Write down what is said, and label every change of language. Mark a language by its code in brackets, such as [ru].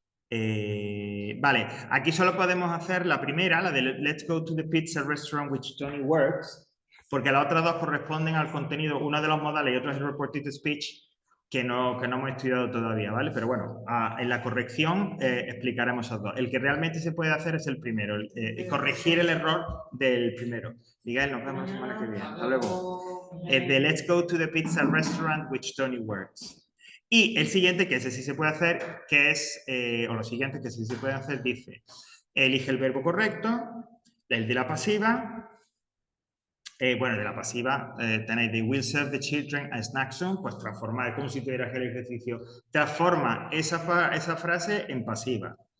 [es] Vale, aquí solo podemos hacer la primera, la de [en] let's go to the pizza restaurant which Tony works, [es] porque las otras dos corresponden al contenido, uno de los modales y otro es el reported speech, que no hemos estudiado todavía, ¿vale? Pero bueno, en la corrección explicaremos esos dos. El que realmente se puede hacer es el primero, corregir el error del primero. Miguel, nos vemos la semana que viene. Hasta luego. [en] The let's go to the pizza restaurant which Tony works. [es] Y el siguiente, que ese sí se puede hacer, que es, o lo siguiente que sí se puede hacer, dice, elige el verbo correcto, el de la pasiva. Bueno, de la pasiva tenéis [en] they will serve the children a snack soon, [es] pues transformar, como si tuvieras el ejercicio, transforma esa frase en pasiva.